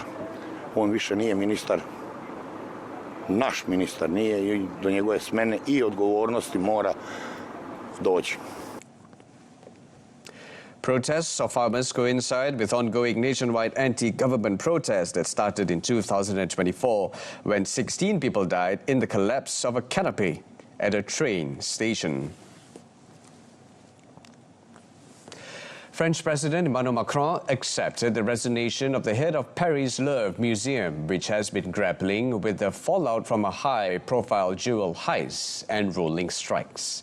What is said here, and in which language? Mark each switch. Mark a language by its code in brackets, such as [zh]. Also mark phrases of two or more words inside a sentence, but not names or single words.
[sr] On više nije ministar, naš ministar nije, i do njegove smene i odgovornosti mora doći. [en] Protests of farmers coincide with ongoing nationwide anti-government protests that started in 2024 when 16 people died in the collapse of a canopy at a train station. French President Emmanuel Macron accepted the resignation of the head of Paris' Louvre Museum, which has been grappling with the fallout from a high-profile jewel heist and rolling strikes.